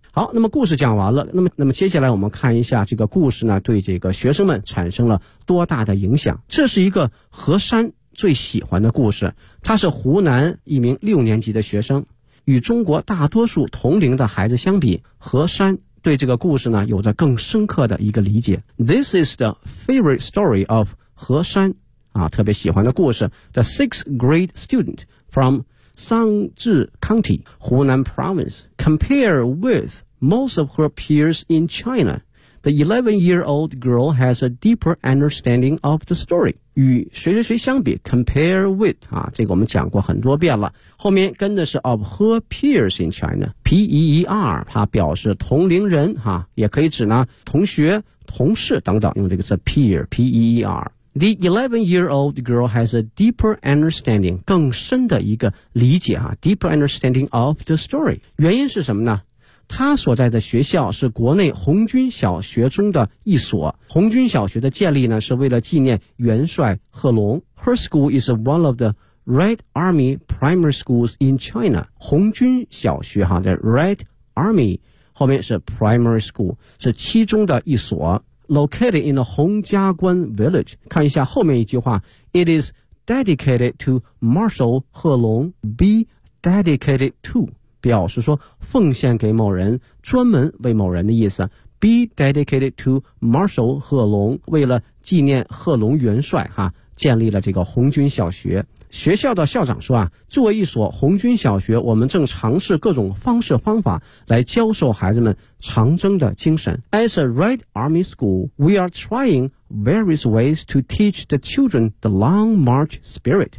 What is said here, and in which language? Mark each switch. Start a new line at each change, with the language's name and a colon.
Chinese: 好，那么故事讲完了，那么接下来我们看一下这个故事呢对这个学生们产生了多大的影响。这是一个河山最喜欢的故事，他是湖南一名六年级的学生。与中国大多数同龄的孩子相比，何山对这个故事呢有着更深刻的一个理解。
English: This is the favorite story of
Chinese: 何山特别喜欢的故事。
English: The sixth grade student from 桑稚 County, 湖南 province, compared with most of her peers in China, the 11-year-old girl has a deeper understanding of the story.
Chinese: 与谁谁谁相比
English: compare with
Chinese: 这个我们讲过很多遍了，后面跟的是
English: of her peers in China,
Chinese: P-E-E-R 表示同龄人也可以指呢同学同事等等，用这个词 peer P-E-E-R。
English: The 11-year-old girl has a deeper understanding,
Chinese: 更深的一个理解啊
English: deeper understanding of the story.
Chinese: 原因是什么呢？她所在的学校是国内红军小学中的一所。红军小学的建立呢，是为了纪念元帅贺龙。
English: Her school is one of the Red Army primary schools in China.
Chinese: 红军小学哈，在 Red Army 后面是 primary school, 是其中的一所。
English: Located in the Hongjiaguan village.
Chinese: 看一下后面一句话。
English: It is dedicated to Marshal He Long. Be dedicated to.
Chinese: 表示说奉献给某人，专门为某人的意思。
English: Be dedicated to Marshal He Long.
Chinese: 为了纪念贺龙元帅哈，建立了这个红军小学。学校的校长说啊，作为一所红军小学，我们正尝试各种方式方法来教授孩子们长征的精神。
English: As a Red Army school, we are trying various ways to teach the children the long march spirit.